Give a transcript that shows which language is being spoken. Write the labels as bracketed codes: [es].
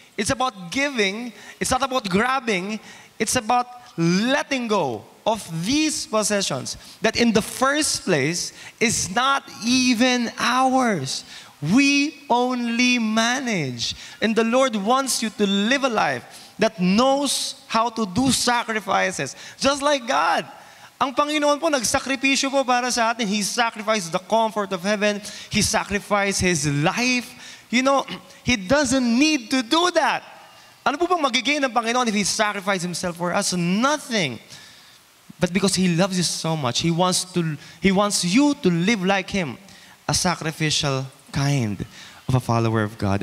[en] It's about giving. It's not about grabbing. It's about letting go of these possessions that in the first place is not even ours. We only manage. And the Lord wants you to live a life that knows how to do sacrifices. Just like God. [tl] Ang Panginoon po, nagsakripisyo po para sa atin. [en] He sacrificed the comfort of heaven. He sacrificed His life. You know, He doesn't need to do that. [tl] Ano po bang magiging ng Panginoon [en] if He sacrificed Himself for us? Nothing. But because He loves you so much, He wants you to live like Him, a sacrificial kind of a follower of God.